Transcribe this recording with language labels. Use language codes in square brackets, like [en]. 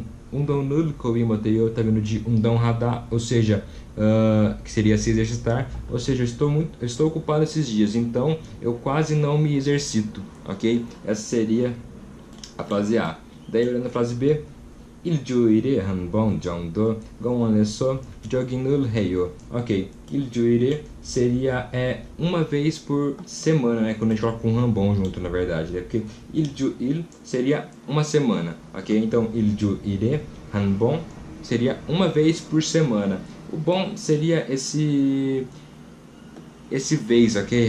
[ko] 운동을 거의 못해요 [pt] está vindo de 운동하다, ou seja, que seria se exercitar, ou seja, eu estou ocupado esses dias, então eu quase não me exercito, ok? Essa seria a frase A. Daí olhando a frase B, [ko] 일주일에 한 번 정도 공원에서 조깅을 해요. [pt] Ok, 일주일에 seria uma vez por semana, né? Quando a gente coloca um rambon junto, na verdade, né? Porque 일주일 seria uma semana, ok? Então [ko] 일주일에 한 번 [pt] seria uma vez por semana. O bom seria esse vez, ok?